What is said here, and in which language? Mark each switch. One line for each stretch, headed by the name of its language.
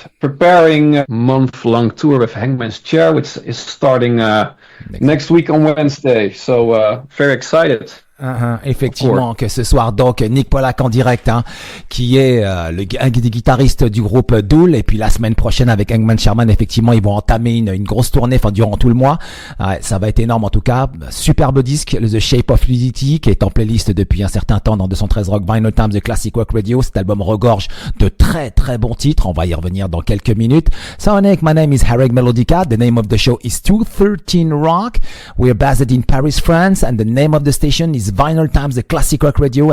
English: Preparing a month-long tour with Hangman's Chair, which is starting next week on Wednesday. So very excited.
French: Effectivement, que ce soir donc Nick Polak en direct, qui est un des guitaristes du groupe Dool, et puis la semaine prochaine avec Hangman Sherman, effectivement ils vont entamer une grosse tournée, durant tout le mois. Ça va être énorme en tout cas. Superbe disque, The Shape of Fluidity, qui est en playlist depuis un certain temps dans 213 Rock, Vinylestimes, The Classic Rock Radio. Cet album regorge de très très bons titres, on va y revenir dans quelques minutes.
English: So Nick, my name is Harrag Melodica, the name of the show is 213 Rock, we're based in Paris, France, and the name of the station is Vinylestimes, The Classic Rock Radio.